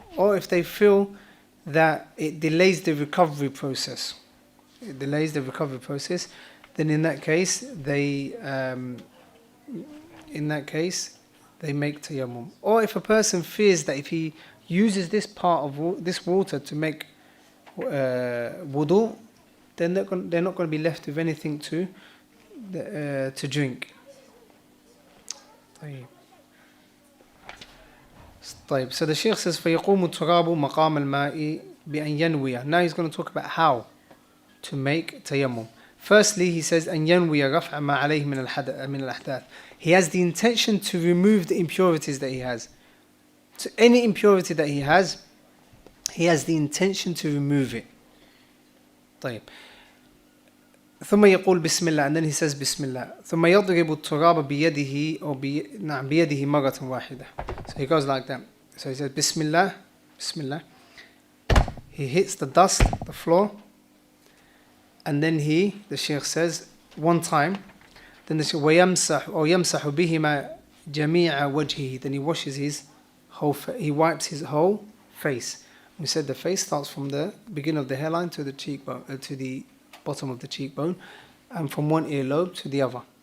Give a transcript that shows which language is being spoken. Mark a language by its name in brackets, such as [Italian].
[English] Or if they feel that it delays the recovery process, then in that case they make tayammum. Or if a person fears that if he uses this part of this water to make wudu, then they're not going to be left with anything to drink. [Arabic] طيب. [English] So the Shaykh says [Arabic] فيقوم التراب مقام الماء بأن ينوي. [English] Now he's going to talk about how to make tayammum. Firstly, he says [Arabic] أن ينوي رفع ما عليه من الأحداث. [English] He has the intention to remove the impurities that he has. So any impurity that he has the intention to remove it. [Arabic] طيب. ثم يقول بسم الله, [English] and then he says [Arabic] بسم الله. ثم يضرب التراب بيده أو بيده مرة واحدة. [English] So he goes like that. So he says [Arabic] بسم الله, بسم الله. [English] He hits the dust, the floor, and then the Shaykh says one time, then the Shaykh [Arabic] ويمسح أو يمسح بهما جميع وجهه. [English] Then he washes he wipes his whole face. We said the face starts from the beginning of the hairline to the cheekbone, to the bottom of the cheekbone, and from one earlobe to the other.